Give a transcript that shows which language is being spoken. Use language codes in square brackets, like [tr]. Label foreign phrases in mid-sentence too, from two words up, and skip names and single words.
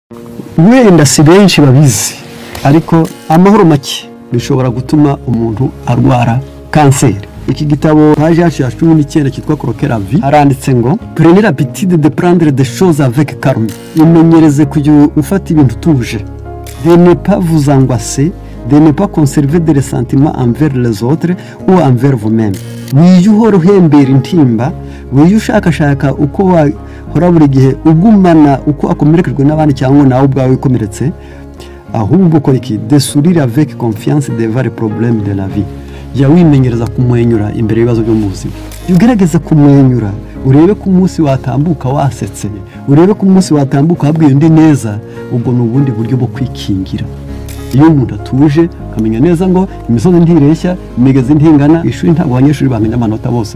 [rw] wenda si benshi babizi ariko amahoro make bishobora gutuma umuntu arwara kanseri. Iki gitabo paji yacu ya 19 cyitwa Croquer la vie haranditse ngo [fr] prenez l'habitude de prendre des choses avec calme. [rw] Imenyereze kujya ufata ibintu tuje. [fr] De ne pas vous angoisser, de ne pas conserver des ressentiments envers les autres ou envers vous-même. [rw] Wiyuhora uhembera intimba, wiyushakashaka uko wahora buri gihe ugumana uko akomerekejwe n'abandi cyangwa nawe ubwawe ukomeretse, ahubwo ukora iki? [fr] De sourire avec confiance devant les problèmes de la vie. [rw] Jya wimenyereza kumwenyura imbere y'ibibazo byo mu buzima. Ugerageza kumwenyura, urebe ku munsi watambuka wasetse, urebe ku munsi watambuka habwiye undi neza, ubwo n'ubundi buryo bwo kwikingira. Iyo umuntu atuje akamenya neza ngo imisozi ntireshya, imigezi ntingana, ishuri ntabwo abanyeshuri bamenya amanota bose.